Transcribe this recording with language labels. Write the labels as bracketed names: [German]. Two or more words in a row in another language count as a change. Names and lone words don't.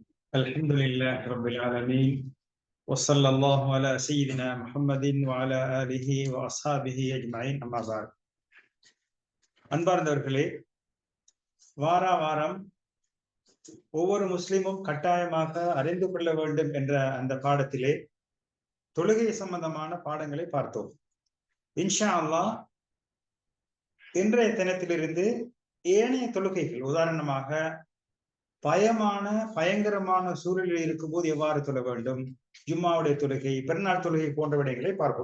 [Arabic] الحمد لله رب العالمين وصلى الله على سيدنا محمد وعلى آله وأصحابه أجمعين أما بعد. [Tamil] அன்பார்ந்தவர்களே, வாரம் ஒவ்வொரு முஸ்லிமும் கட்டாயமாக அறிந்து கொள்ள வேண்டும் என்ற அந்த பாடத்திலே தொழுகை சம்பந்தமான பாடங்களை பார்த்தோம். [Arabic] إن شاء الله [Tamil] இன்றைய தினத்திலிருந்து ஏனைய தொழுகைகள், உதாரணமாக பயங்கரமான சூழலில் இருக்கும்போது எவ்வாறு தொழ வேண்டும், ஜும்மாவுடைய தொழுகை, பெருநாள் தொழுகை போன்ற விடயங்களை பார்ப்போம்.